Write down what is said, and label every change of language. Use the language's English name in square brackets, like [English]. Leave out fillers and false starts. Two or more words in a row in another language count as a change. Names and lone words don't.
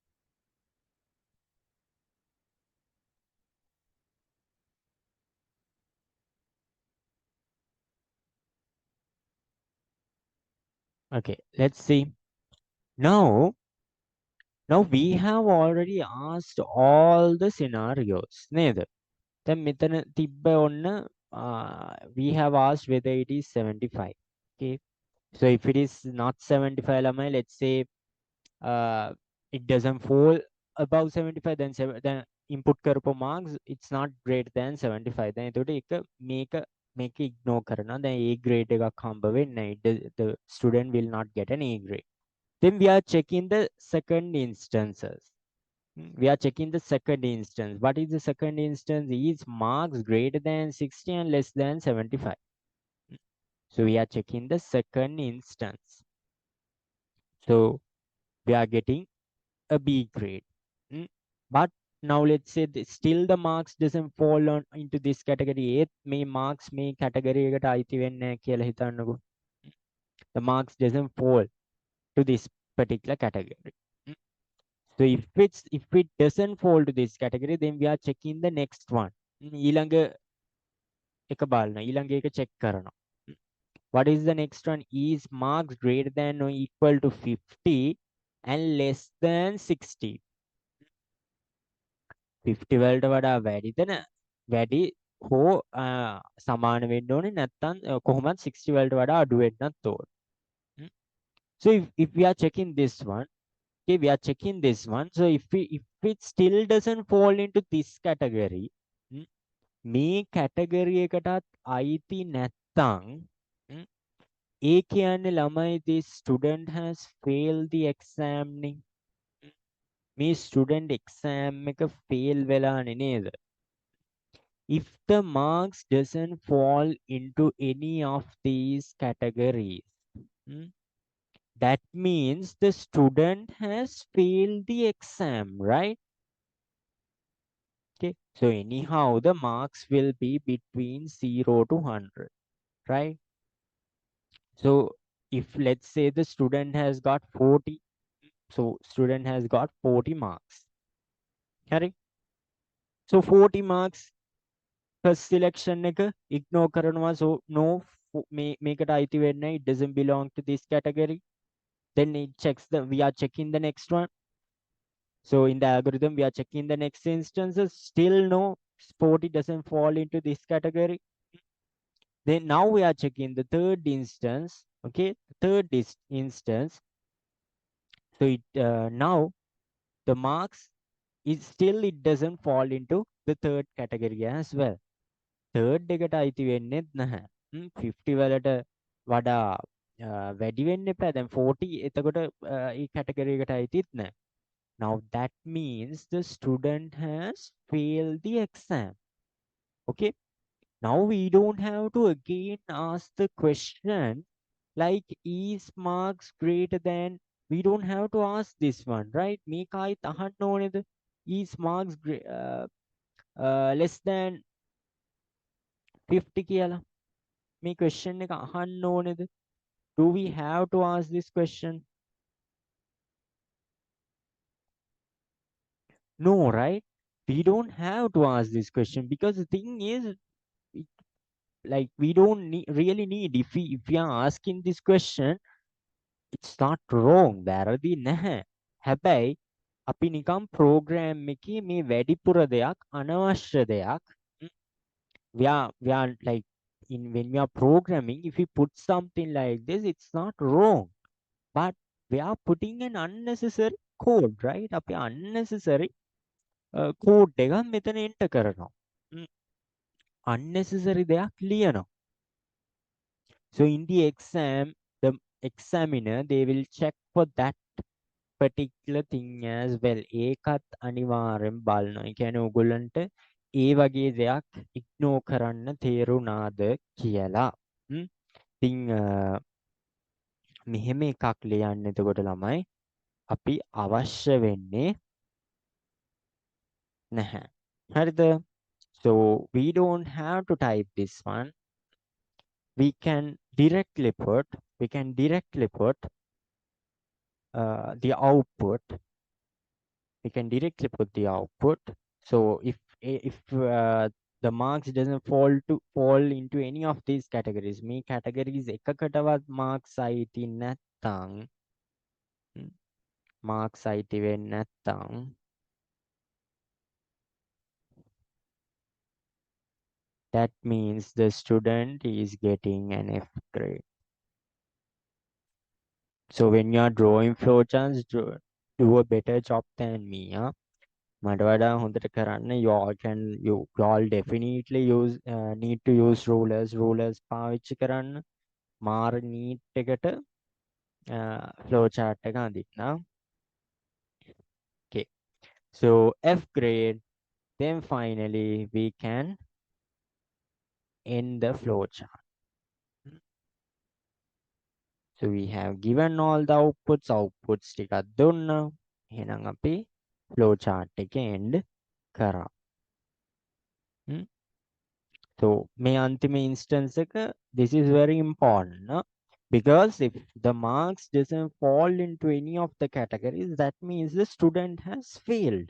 [English] Okay, let's see. Now, we have already asked all the scenarios. [Sinhala] නේද? දැන් මෙතන තිබ්බ ඔන්න [English] we have asked whether it is 75. Okay. So if it is not 75 ළමයි, let's say it doesn't fall above 75, then input කරපු marks it's not greater than 75. [Sinhala] දැන් එතකොට එක මේක ignore කරනවා. දැන් A grade එකක් හම්බ වෙන්නේ නැහැ. [English] The student will not get an A grade. Then we are checking the second instances. We are checking the second instance. What is the second instance? Is marks greater than 60 and less than 75. So we are checking the second instance. So we are getting a B grade. Mm. But now let's say still the marks doesn't fall on into this category. [Sinhala] May marks මේ category එකට අයිති වෙන්නේ නැහැ කියලා හිතන්නකෝ. [English] The marks doesn't fall to this particular category. Mm. So if it doesn't fall to this category, then we are checking the next one. [Sinhala] ඊළඟ එක බලනවා. ඊළඟ එක check කරනවා. [English] What is the next one? Is marks greater than or equal to 50 and less than 60? [Sinhala] 50 වලට වඩා වැඩිද වැඩි හෝ සමාන වෙන්න ඕනේ නැත්නම් කොහොමත් 60 වලට වඩා අඩු වෙන්නත් ඕනේ. [English] So if we are checking this one, okay, we are checking this one. So if it still doesn't fall into this category, [Sinhala] මේ category එකටත් අයිති නැත්නම් ඒ කියන්නේ ළමයි [English] this student has failed the exam [Sinhala] නේ. මේ student exam එක fail වෙලානේ නේද? [English] If the marks doesn't fall into any of these categories, that means the student has failed the exam, right? Okay, so anyhow the marks will be between 0 to 100, right? So if let's say the student has got 40, so student has got 40 marks, correct? So 40 marks first selection එක ignore කරනවා. So no, [Sinhala] මේකට අයිති වෙන්නේ නැහැ. [English] It doesn't belong to this category. Then it checks we are checking the next one. So in the algorithm we are checking the next instances. Still no, 40 doesn't fall into this category. Then now we are checking the third instance. Okay, third instance. So it now the marks is still it doesn't fall into the third category as well. [Sinhala] Third එකට අයිති වෙන්නේත් නැහැ. 50 වලට වඩා වැඩි වෙන්න එපා. දැන් 40 එතකොට ඒ category එකට අයිතිත් නැහැ. [English] Now that means the student has failed the exam. Okay, now we don't have to again ask the question like is marks greater than, we don't have to ask this one, right? [Sinhala] මේක ආයිත් අහන්න ඕනේද? [English] Is marks less than [Sinhala] 50 කියලා මේ question එක අහන්න ඕනේද? [English] Do we have to ask this question? No, right? We don't have to ask this question because the thing is, like we don't really need, if we are asking this question, it's not wrong. [Sinhala] වැරදි නැහැ. හැබැයි අපි නිකම් program එකේ මේ වැඩිපුර දෙයක් අනවශ්‍ය දෙයක් [English] we are like when we are programming, if we put something like this, it's not wrong, but we are putting an unnecessary code, right? [Sinhala] අපි [English] unnecessary code [Sinhala] එකක් මෙතන enter කරනවා. unnecessary දෙයක් ලියනවා. [English] So in the exam, the examiner, they will check for that particular thing as well. [Sinhala] ඒකත් අනිවාර්යෙන් බලනවා. ඒ කියන්නේ ඔයගොල්ලන්ට ඒ වගේ දෙයක් ඉග්නෝර් කරන්න තේරුණාද කියලා. ඉතින් මෙහෙම එකක් ලියන්න එතකොට ළමයි අපි අවශ්‍ය වෙන්නේ නැහැ. හරිද? [English] So we don't have to type this one. We can directly put the output. We can directly put the output. So if the marks doesn't fall into any of these categories, [Sinhala] මේ categories එකකටවත් marks අයිති නැත්නම් marks අයිති වෙන්නේ නැත්නම් [English] that means the student is getting an F grade. So when you are drawing flowcharts, do a better job than me. [Sinhala] මට වඩා හොඳට කරන්න. [English] You all definitely need to use rulers [Sinhala] පාවිච්චි කරන්න. මාර නීට් එකට flowchart එක අඳින්න. [English] Okay, so F grade, then finally we can end the flowchart. So we have given all the outputs [Sinhala] ටිකක් දුන්නා. එහෙනම් අපි flow chart එක end කරා. [English] So [Sinhala] මේ අන්තිම [English] instance එක, this is very important, because if the marks doesn't fall into any of the categories, that means the student has failed.